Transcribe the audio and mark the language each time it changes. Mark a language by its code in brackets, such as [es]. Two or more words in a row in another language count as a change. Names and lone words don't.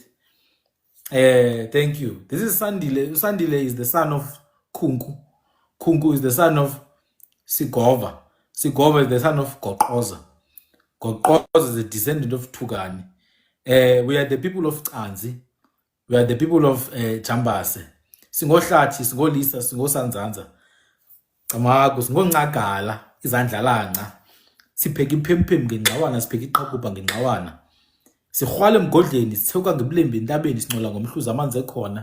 [en] Thank you. This is Sandile. Sandile is the son of Kunku. Kunku is the son of Sigova. Sigova is the son of Gokoza. Gokoza is a descendant of Tugani. We are the people of Anzi. We are the people of Jambase. [xh] Singohlathi, singolisa, singosanzanza. Amagu, singoncagala, izandlalanga. Sipheka iphemphem ngenqawana, sipheka iqaqupha ngenqawana. Sirhwala emgodleni, sithuka ngebulembe entabeni, sincola ngomhluzi amanzi ekhona.